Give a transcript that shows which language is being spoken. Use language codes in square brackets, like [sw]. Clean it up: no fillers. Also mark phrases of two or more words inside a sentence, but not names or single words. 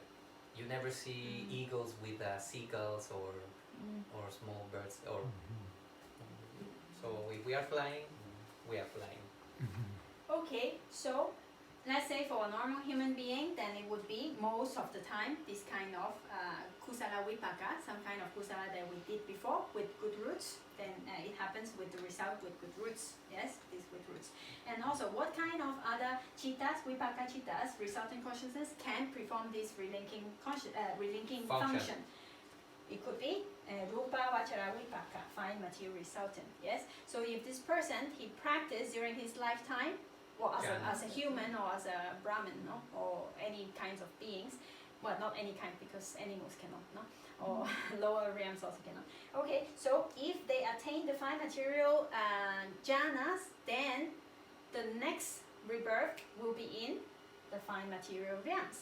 [en] You never see eagles with seagulls or small birds. Or so if we are flying, we are flying. Okay, so let's say for a normal human being, then it would be most of the time this kind of [pi] kusala vipaka, [en] some kind of kusala that we did before with good roots. Then it happens with the result with good roots. Yes, these good roots. And also, what kind of other cittas, [pi] vipaka cittas, [en] resulting consciousness, can perform this relinking function? It could be [pi] rupa vachara vipaka, [en] fine material resultant. Yes. So if this person he practiced during his lifetime, or as a human or as a Brahmin, no, or any kinds of beings, well, not any kind because animals cannot, no, or lower realms also cannot. Okay, so if they attain the fine material jhanas, then the next rebirth will be in the fine material realms.